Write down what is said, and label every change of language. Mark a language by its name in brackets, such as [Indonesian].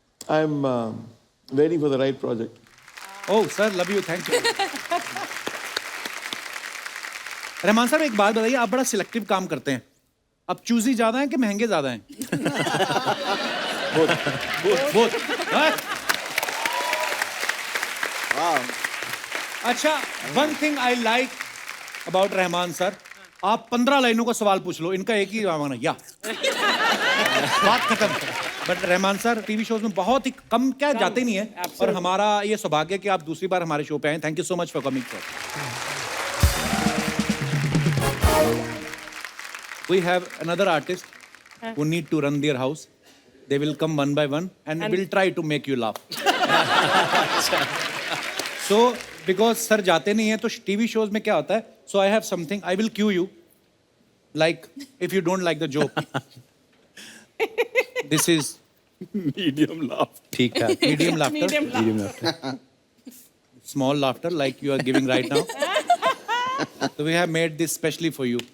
[English] I'm waiting for the right project. Oh sir, love you, thank you. [Hindi] Rahman साहब, एक बात बताइए, आप बड़ा सिलेक्टिव काम करते हैं। अब चूजी ज्यादा हैं कि महंगे ज्यादा हैं? [English] Both. [Hindi] अच्छा, [English] one thing I like about [Hindi] Rahman sir, आप 15 लाइनों का सवाल पूछ लो, इनका एक ही जवाब है, या। बात खत्म। But Rahman sir TV shows में बहुत ही कम जाते नहीं है, और हमारा ये सौभाग्य कि आप दूसरी बार हमारे शो पे आए। [English] Thank you so much for coming sir. We have another artist who need to run their house. They will come one by one and will try to make you laugh. So, because sir [Hindi] जाते नहीं हैं, तो TV shows में क्या होता है? [English] So I have something. I will cue you. Like if you don't like the joke, this is medium laugh. [Hindi] ठीक है। [English] medium laughter. Small laughter like you are giving right now. So we have made this specially for you.